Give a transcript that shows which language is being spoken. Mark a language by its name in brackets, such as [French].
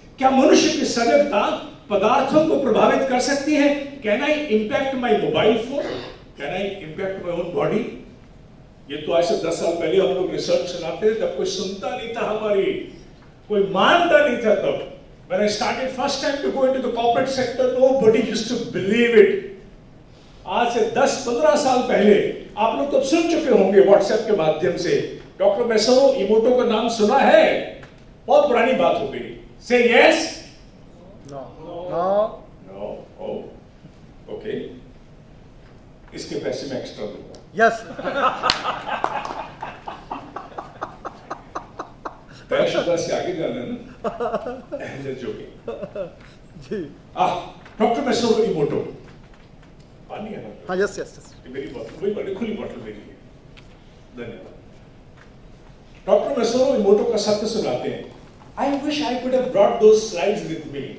[Hindi] क्या मनुष्य की सजगता पदार्थों को प्रभावित कर सकती है? [English] Can I impact my mobile phone? Can I impact my own body? [Hindi] ये तो आज से 10 साल पहले हम लोग रिसर्च सुनाते थे, तब कोई सुनता नहीं था, हमारी कोई मानता नहीं था तब। [English] When I started first time to go into the corporate sector, nobody used to believe it. [Hindi] आज से 10-15 साल पहले आप लोग तो सुन चुके होंगे व्हाट्सएप के माध्यम से। डॉक्टर मैसारो इमोटो का नाम सुना है? बहुत पुरानी बात हो गई। [English] Say yes? No. No. No. Oh. Okay. [Hindi] इसके पैसे मैं एक्स्ट्रा दूंगा। [English] Yes. [Hindi] शुदा से आगे जाना ना। जी। डॉक्टर मैसारो इमोटो। पानी है ना? [English] हाँ, yes yes yes. [Hindi] मेरी बोतल, वही बड़ी खुली बोतल मेरी है। धन्यवाद। डॉक्टर मैसारो इमोटो का सत्य सुनाते हैं। [English] I wish I could have brought those slides with me.